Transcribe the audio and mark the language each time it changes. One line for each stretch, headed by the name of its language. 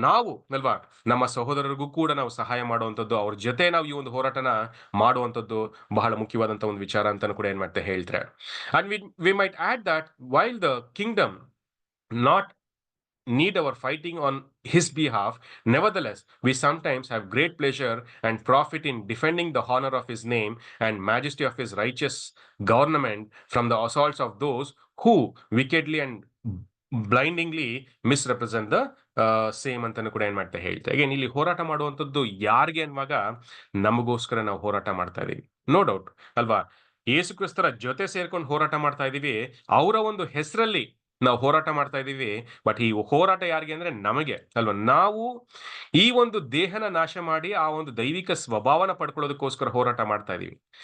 Kannada: ನಾವು ಅಲ್ವಾ ನಮ್ಮ ಸಹೋದರರಿಗೂ ಕೂಡ ನಾವು ಸಹಾಯ ಮಾಡುವಂತದ್ದು, ಅವ್ರ ಜೊತೆ ನಾವು ಈ ಒಂದು ಹೋರಾಟನ ಮಾಡುವಂತದ್ದು ಬಹಳ ಮುಖ್ಯವಾದಂತ ಒಂದು ವಿಚಾರ ಅಂತಾನು ಕೂಡ ಏನ್ ಮಾಡ್ತಾ ಹೇಳ್ತಾರೆ.
English: And we might add that while the kingdom not need our fighting on his behalf. Nevertheless, we sometimes have great pleasure and profit in defending the honor of his name and majesty of his righteous government from the assaults of those who wickedly and blindingly misrepresent the same
Kannada: ಅಂತಾನು ಕೂಡ ಏನ್ ಮಾಡ್ತಾ ಹೇಳ್ತಾ. Again ಇಲ್ಲಿ ಹೋರಾಟ ಮಾಡುವಂತದ್ದು ಯಾರಿಗೆ ಅನ್ನುವಾಗ ನಮಗೋಸ್ಕರ ನಾವು ಹೋರಾಟ ಮಾಡ್ತಾ ಇದೀವಿ. ನೋ ಡೌಟ್ ಅಲ್ವಾ. ಯೇಸು ಕ್ರಿಸ್ತರ ಜೊತೆ ಸೇರ್ಕೊಂಡು ಹೋರಾಟ ಮಾಡ್ತಾ ಇದೀವಿ. ಅವರ ಒಂದು ಹೆಸರಲ್ಲಿ ನಾವು ಹೋರಾಟ ಮಾಡ್ತಾ ಇದೀವಿ. ಬಟ್ ಈ ಹೋರಾಟ ಯಾರಿಗೆ ಅಂದ್ರೆ ನಮಗೆ ಅಲ್ವಾ. ನಾವು ಈ ಒಂದು ದೇಹನ ನಾಶ ಮಾಡಿ ಆ ಒಂದು ದೈವಿಕ ಸ್ವಭಾವನ ಪಡ್ಕೊಳ್ಳೋದಕ್ಕೋಸ್ಕರ ಹೋರಾಟ ಮಾಡ್ತಾ ಇದೀವಿ.